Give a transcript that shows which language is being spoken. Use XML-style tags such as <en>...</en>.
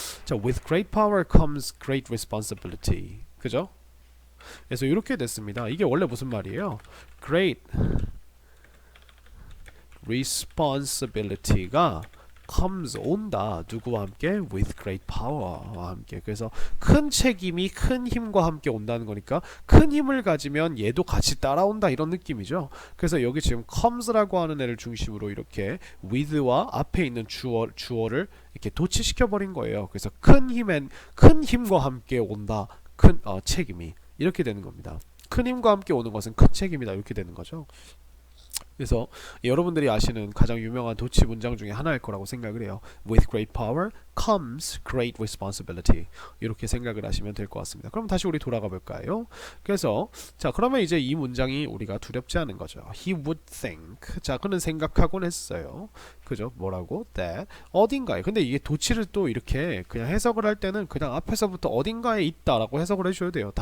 <ko>자,</ko> <en>with great power comes great responsibility.</en> <ko>그죠? 그래서 이렇게 됐습니다. 이게 원래 무슨 말이에요?</ko> <en>great responsibility</en> <ko>가 comes 온다. 누구와 함께?</ko> <en>with great power</en> <ko>와 함께. 그래서 큰 책임이 큰 힘과 함께 온다는 거니까 큰 힘을 가지면 얘도 같이 따라온다 이런 느낌이죠. 그래서 여기 지금 comes라고 하는 애를 중심으로 이렇게 with와 앞에 있는 주어를 이렇게 도치시켜 버린 거예요. 그래서 큰 힘과 함께 온다. 큰 책임이 이렇게 되는 겁니다. 큰 힘과 함께 오는 것은 큰 책임이다 이렇게 되는 거죠. 그래서 여러분들이 아시는 가장 유명한 도치 문장 중에 하나일 거라고 생각을 해요.</ko> <en>With great power comes great responsibility.</en> <ko>이렇게 생각을 하시면 될 것 같습니다. 그럼 다시 우리 돌아가 볼까요? 그래서 자, 그러면 이제 이 문장이 우리가 두렵지 않은 거죠.</ko> <en>He would think.</en> <ko>자, 그는 생각하곤 했어요. 그죠? 뭐라고? That 어딘가에. 근데 이게 도치를 또 이렇게 그냥 해석을 할 때는 그냥 앞에서부터 어딘가에 있다라고 해석을 해줘야 돼요.</ko>